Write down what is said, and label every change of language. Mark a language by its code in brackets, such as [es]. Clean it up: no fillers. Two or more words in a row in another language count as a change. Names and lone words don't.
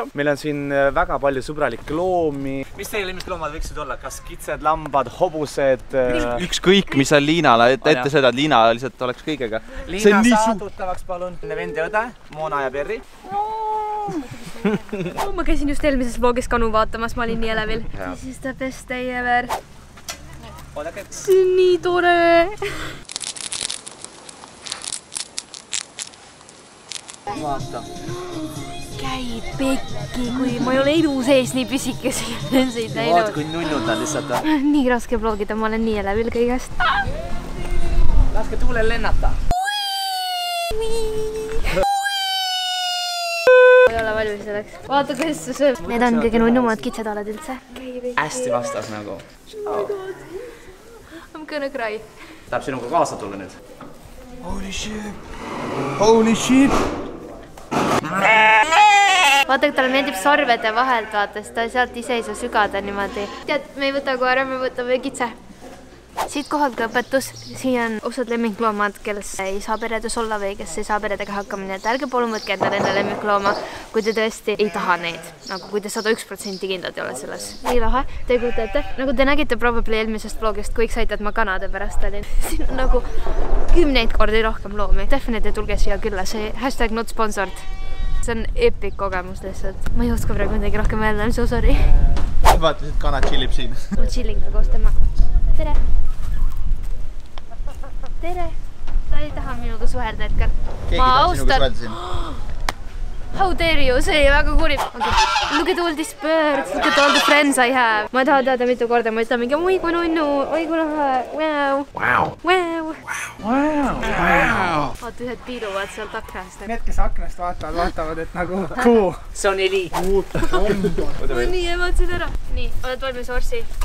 [et] Meil on siin väga palju sõbralikke loomi. Mis teie lemmikloomad võiksid olla? Kas kitsed, lambad, hobused? Ükskõik, mis on Liinale ette seda, et Liina lihtsalt oleks kõigega. Liina saa tuttavaks palun. Vend ja õde, Mona ja Perri. Ma käisin just eelmises vlogis kanu vaatamas, ma olin nii elevil. [en] This is the best day ever. [et] See on nii tore. Vaata. Käi pekki, kui ma ei ole elu sees nii pisikesi lenseid näinud. Vaata, kui nunnud on lihtsalt. Nii raske vlogida, ma olen nii elevil kõigest. Laske tuulel lennata. Ei ole valmis selleks. Vaata, kuidas see sööb. Need on kõige nunnumad kitsedalad üldse. Hästi vastas nagu. [en] I'm gonna cry. [et] Tahab sinuga kaasa tulla nüüd. [en] Holy shit! Holy shit! [et] Vaata, kui talle meeldib sorvede vahelt, vaata, siis ta sealt ise ei saa sügada niimoodi. Tead, me ei võta koera, me võtame kitse. Siit kohalt ka õpetus. Siin on osad lemmikloomad, kes ei saa peredes olla või kes ei saa peredega hakkama. Nii et ärge palun võtke endale enda lemmiklooma, kui te tõesti ei taha neid. Nagu kui te 101% kindlad ei ole selles. Nii lahe, te kujutate. Nagu te nägite probably eelmisest vlogist, kui excited ma kanade pärast olin. Siin on nagu 10 kordi rohkem loomi. Definitely tulge siia külla, see [en] #not sponsored. [et] See on epic kogemus lihtsalt. Ma ei oska praegu midagi rohkem öelda, [en] I'm so sorry. [et] Vaatasid, et kana chillib siin. Ma chillin ka koos temaga. Tere! Tere! Ta ei taha minuga suhelda hetkel. Keegi taha sinuga suhelda siin. [en] How dare you? [et] See oli väga kurib. [en] Look at all these birds, look at all the friends I have. [et] Ma ei taha teada mitu korda, ma ütlen mingi oi kui nunnu, oi kui lahe, wow. Vaata, ühed piiluvad sealt aknast. Need, kes aknast vaatavad, et nagu kuu. See on Eli. Ma nii ematsin ära. Nii, oled valmis, Orsi?